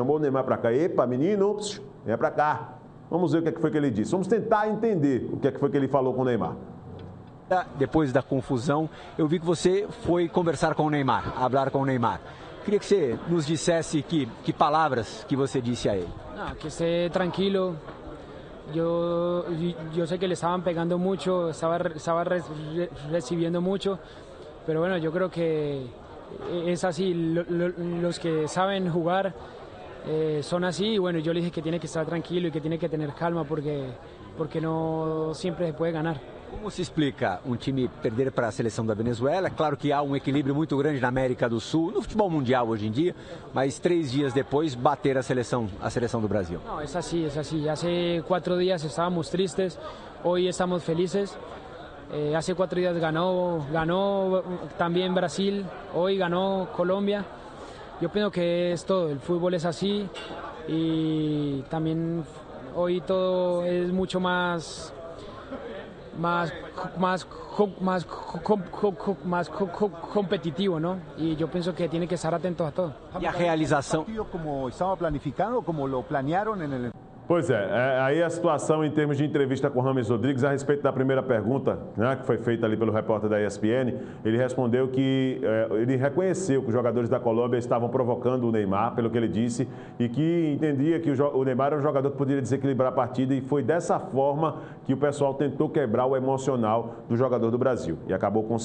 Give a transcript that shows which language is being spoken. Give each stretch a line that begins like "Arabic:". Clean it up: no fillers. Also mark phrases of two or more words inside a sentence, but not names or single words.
Portuguese: Chamou o Neymar pra cá. Epa, menino, vem pra cá. Vamos ver o que é que foi que ele disse. Vamos tentar entender o que é que foi que ele falou com o Neymar. Depois da confusão, eu vi que você foi conversar com o Neymar, falar com o Neymar. Queria que você nos dissesse que palavras que você disse a ele.
Spanish: No, que esté tranquilo. Yo sé que le estaban pegando mucho, estaba recibiendo mucho, pero bueno, yo creo que es así. Los que saben jugar son así, y bueno, yo le dije que tiene que estar tranquilo y que tiene que tener calma porque no siempre se puede ganar.
Portuguese: Como se explica um time perder para a seleção da Venezuela? Claro que há um equilíbrio muito grande na América do Sul, no futebol mundial hoje em dia, mas 3 dias depois bater a seleção do Brasil.
Spanish: No, es así, es así. Hace 4 días estábamos tristes, hoy estamos felices. Hace 4 días ganó también Brasil, hoy ganó Colombia. Yo pienso que es todo, el fútbol es así y también hoy todo es mucho más competitivo, ¿no? Y yo pienso que tiene que estar atentos a todo.
Portuguese: E a realização...
Spanish: ¿Como estaba planificado, como lo planearon en el...
Portuguese: Pois é, aí a situação em termos de entrevista com o James Rodrigues, a respeito da primeira pergunta, né, que foi feita ali pelo repórter da ESPN, ele respondeu que ele reconheceu que os jogadores da Colômbia estavam provocando o Neymar, pelo que ele disse, e que entendia que o Neymar era um jogador que poderia desequilibrar a partida, e foi dessa forma que o pessoal tentou quebrar o emocional do jogador do Brasil, e acabou conseguindo.